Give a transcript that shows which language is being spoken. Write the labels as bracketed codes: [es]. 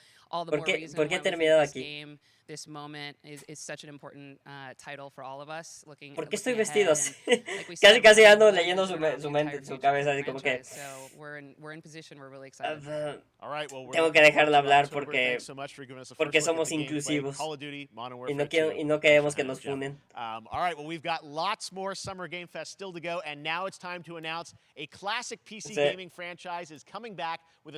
[es] ¿Por qué he terminado aquí? [en] This moment is such an important title for all of us. [es] ¿Por qué estoy vestido así? Casi ando leyendo su mente, su cabeza, así como que. [en] So we're in position. We're really excited. [es] Tengo que dejarla hablar porque somos inclusivos y no queremos que nos funen. [en] All right, well, we've got lots more Summer Game Fest still to go, and now it's time to announce a classic PC gaming franchise is coming back with a.